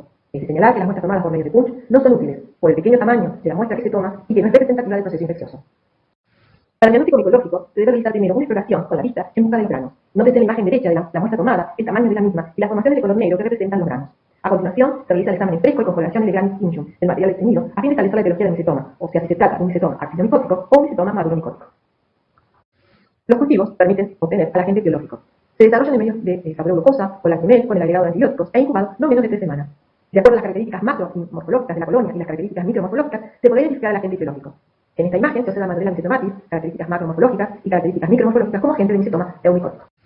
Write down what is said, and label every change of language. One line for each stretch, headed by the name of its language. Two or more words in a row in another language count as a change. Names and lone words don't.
Spanish: Es de señalar que las muestras tomadas por medio de punch no son útiles, por el pequeño tamaño de la muestra que se toma y que no es representativa del proceso infeccioso. Para el diagnóstico micológico, se debe realizar primero una exploración con la vista en busca de los granos. Nótese en la imagen derecha de la muestra tomada, el tamaño de la misma y las formaciones de color negro que representan los granos. A continuación, se realiza el examen en fresco y con coloraciones de granis injum del material obtenido a fin de establecer la etiología del micetoma, o sea, si se trata de un micetoma actinomicótico o un micetoma maduromicótico. Los cultivos permiten obtener al agente biológico. Se desarrollan en medios de saproglucosa o lactimel con el agregado de antibióticos e incubados no menos de 3 semanas. De acuerdo a las características macromorfológicas de la colonia y las características micromorfológicas, se podrá identificar al agente biológico. En esta imagen se observa Mandela micetomatis, características macromorfológicas y características micromorfológicas como agente de micetoma eumicótico.